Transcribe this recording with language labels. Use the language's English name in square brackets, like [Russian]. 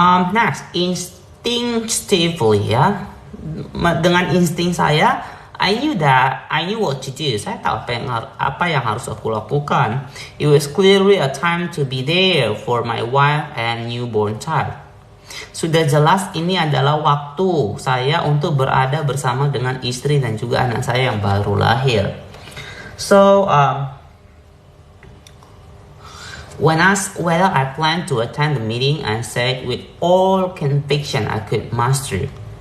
[English] Next, instinctively ya, [Indonesian] dengan insting saya, [English] I knew what to do. [Indonesian] Saya tahu apa yang harus aku lakukan. [English] It was clearly a time to be there for my wife and newborn child. [Indonesian] Sudah jelas ini adalah waktu saya untuk berada bersama dengan istri dan juga anak saya yang baru lahir. [English] So, when asked whether I planned to attend the meeting, I said with all conviction I could master.